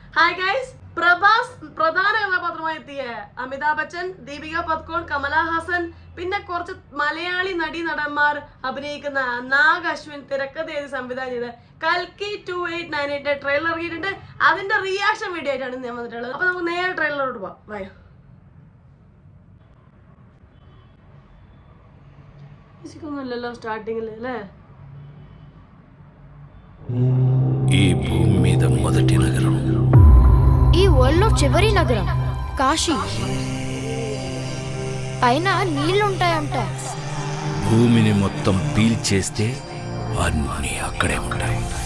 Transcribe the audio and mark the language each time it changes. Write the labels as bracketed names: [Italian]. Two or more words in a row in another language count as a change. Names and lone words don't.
[Malayalam] ഹായ് ഗൈസ്, പ്രഭാസ് പ്രധാന കഥാപാത്രമായി എത്തിയ അമിതാഭ് ബച്ചൻ, ദീപിക പദുക്കോൺ, കമല ഹാസൻ, പിന്നെ കുറച്ച് മലയാളി നടന്മാർ അഭിനയിക്കുന്ന നാഗ് അശ്വിൻ തിരക്കഥ എഴുതി സംവിധാനം ചെയ്ത് കൽക്കി 2898 ട്രെയിലർ ഇറങ്ങിയിട്ടുണ്ട്. അതിന്റെ റിയാക്ഷൻ വീഡിയോ ആയിട്ടാണ് ഞാൻ വന്നിട്ടുള്ളത്. അപ്പൊ നമുക്ക് നേരെ ട്രെയിലറോട് പോവാം. വായോ. ല്ലോ സ്റ്റാർട്ടിങ്ങിൽ അല്ലേ? [Telugu] ఈ భూమి మీద మొదటి నగరం, ఈ వరల్డ్లో చివరి నగరం కాశీ. పైన నీళ్లుంటాయంట. భూమిని మొత్తం పీల్చేస్తే అన్నీ అక్కడే ఉంటాయి.